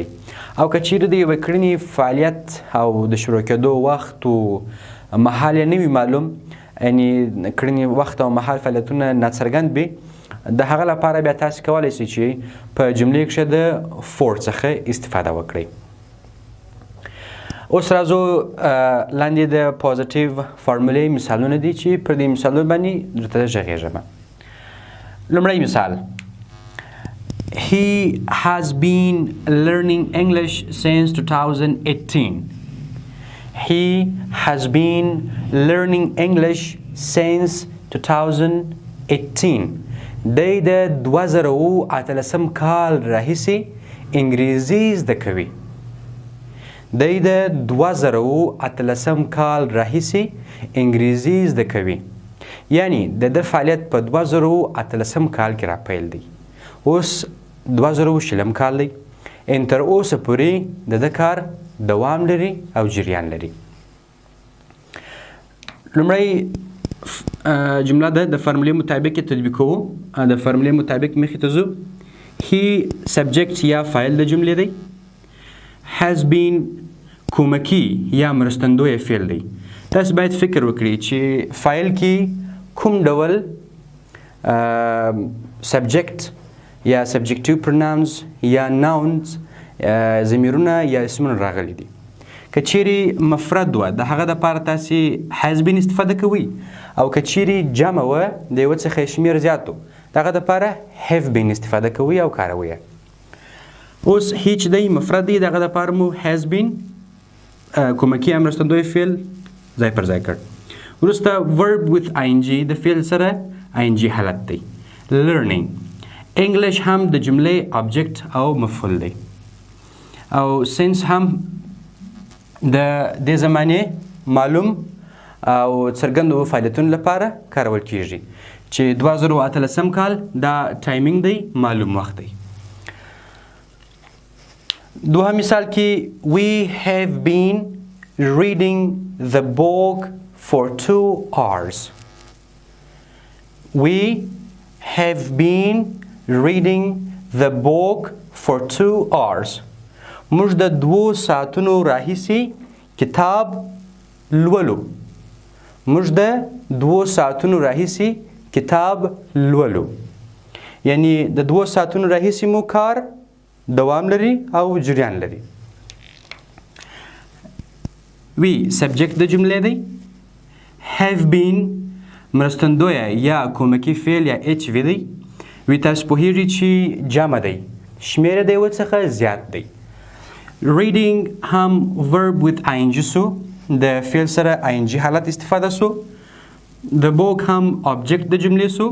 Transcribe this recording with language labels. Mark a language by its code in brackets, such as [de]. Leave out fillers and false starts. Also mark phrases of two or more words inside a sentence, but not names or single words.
[ps] او که چیرې د یوې کړنې فعالیت او د شروع کېدو وخت او مهال یې نه وي معلوم، یعنې کړنې وخت او مهال فعالیتونه ناڅرګند وي، د هغه لپاره بیا تاسې کولی شئ چې په جملې کښې د فور څخه استفاده وکړئ. اوس راځو لاندې د پوزیټیو فارمولې مثالونه دي چې پر دې مثالونو باندې درته غږېږم. لومړی مثال: [en] He has been learning English since 2018. He has been learning English since 2018. [ps] دی د 2018 کال راهیسې انګریزي زده کوي. دی د 2018 کال راهیسې انګریزي زده کوي. یعنی د ده فعالیت په 2018 کال کې راپیل دی. اوس 2020 کال دی. تر اوسه پورې د ده کار دوام لري او جریان لري. لومړی جمله ده د فارمولې مطابق یې تطبیق کوو. د فارمولې مطابق مخې ته ځو. [en] he subject [ps] یا فاعل د جملې دی. [en] has been [ps] کومکی یا مرستندوی فعل دی. تاسو باید فکر وکړئ چې فاعل کې کوم ډول سبجیکټ یا [en] subjective pronouns [ps] یا ناونز ضمیرونه یا اسمونه راغلي دي. که چیرې مفرد وه د هغه دپاره تاسې [en] has been [ps] استفاده کوئ او که چیرې جمع وه د یوه څخه شمېر زیات و د هغه دپاره [en] have been [ps] استفاده کوئ او کاروئ. اوس هی چې دی مفرد دی د هغه دپاره مو [en] has been [ps] کومکی یا مرستندوی فعل ځای پر ځای کړ. وروسته [en] verb with ing [ps] د فعل سره ing حالت دی. [en] learning English [ps] هم د جملې object او مفعول دی. او since هم د دې زمانې معلوم او څرګندو فعالیتونو لپاره کارول کیږي چې 2018 کال دا ټایمینګ دی، معلوم وخت دی. دوهم مثال کې [en] we have been reading the book for 2 hours. We have been reading the book for 2 hours. [ps] موږ د 2 ساعتونو راهیسې کتاب لولو. موږ د 2 ساعتونو راهیسې کتاب لولو. یعنی د 2 ساعتونو راهیسې مو کار دوام لري او جریان لري. [en] we subject [ps] د جملې دی. [en] have been [ps] مرستندویه یا کومکی فعل یا اچ وی دی. وی تاسو پوهیږئ چې جمع دی، شمېره د یوه څخه زیات دی. reading هم [en] verb with ing [ps] سو، د فعل سره ing حالت استفاده سو. [en] the book [ps] هم object د جملې سو.